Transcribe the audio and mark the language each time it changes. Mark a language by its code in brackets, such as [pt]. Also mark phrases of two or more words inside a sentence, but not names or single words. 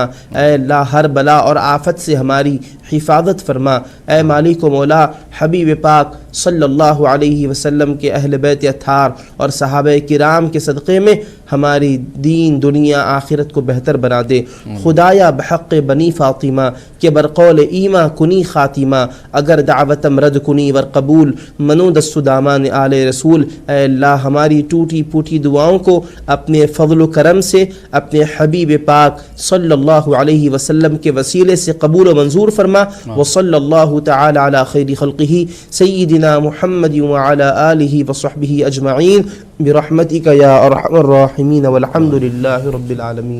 [ur] اے اللہ، ہر بلا اور آفت سے ہماری حفاظت فرما۔ اے مالک و مولا، حبیب پاک [ar] صلی اللہ علیہ وسلم [ur] کے اہل بیت اطہار اور صحابہ کرام کے صدقے میں ہماری دین دنیا آخرت کو بہتر بنا دے. [fa] خدایا بحق بنی فاطمہ کہ برقول ایما کنی خاتمہ، اگر دعوتم رد کنی ور قبول منو دست دامان آل رسول. [ur] اے اللہ ہماری ٹوٹی پھوٹی دعاؤں کو اپنے فضل و کرم سے اپنے حبیب پاک [ar] صلی اللہ علیہ وسلم [ur] کے وسیلے سے قبول و منظور فرما. [ar] وصلی اللہ تعالی علی خیر خلقہ سیدنا محمد وعلی آلہ وصحبہ اجمعین برحمتک یا ارحم الراحمین والحمد للہ رب العالمین.